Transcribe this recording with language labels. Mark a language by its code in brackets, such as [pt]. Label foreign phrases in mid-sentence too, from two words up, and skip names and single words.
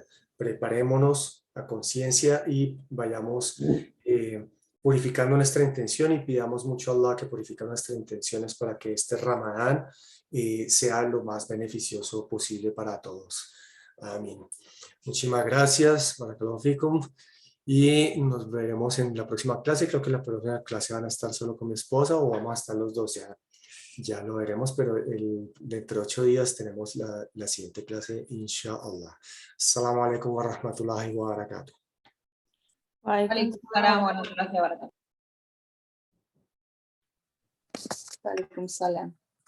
[es] Preparémonos a conciencia y vayamos purificando nuestra intención y pidamos mucho a Allah que purifique nuestras intenciones para que este Ramadán sea lo más beneficioso posible para todos. Amén. Muchísimas gracias. [ar] بارك الله فيكم. [es] Y nos veremos en la próxima clase. Creo que la próxima clase van a estar solo con mi esposa o vamos a estar los dos, ya lo veremos, pero dentro de 8 días tenemos la siguiente clase, inshallah. [ar] السلام عليكم ورحمة الله وبركاته. Waalaikum Waalaikumsalam.